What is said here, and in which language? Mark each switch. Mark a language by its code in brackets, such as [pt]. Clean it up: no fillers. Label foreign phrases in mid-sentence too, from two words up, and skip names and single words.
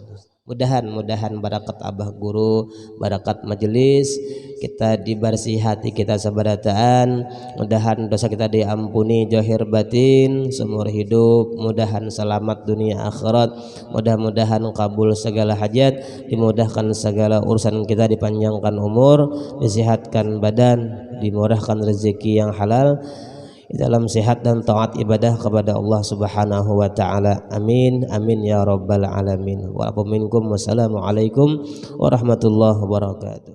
[bjn] Mudahan barakat abah guru, barakat majelis, kita dibersih hati kita sabarataan, mudahan dosa kita diampuni zahir batin seumur hidup, mudahan selamat dunia akhirat, mudah-mudahan kabul segala hajat, dimudahkan segala urusan kita, dipanjangkan umur, disehatkan badan, dimurahkan rezeki yang halal dalam sehat dan taat ibadah kepada Allah [ar] سبحانه وتعالى. آمين آمين يا رب العالمين. ومنكم والسلام عليكم ورحمة الله وبركاته.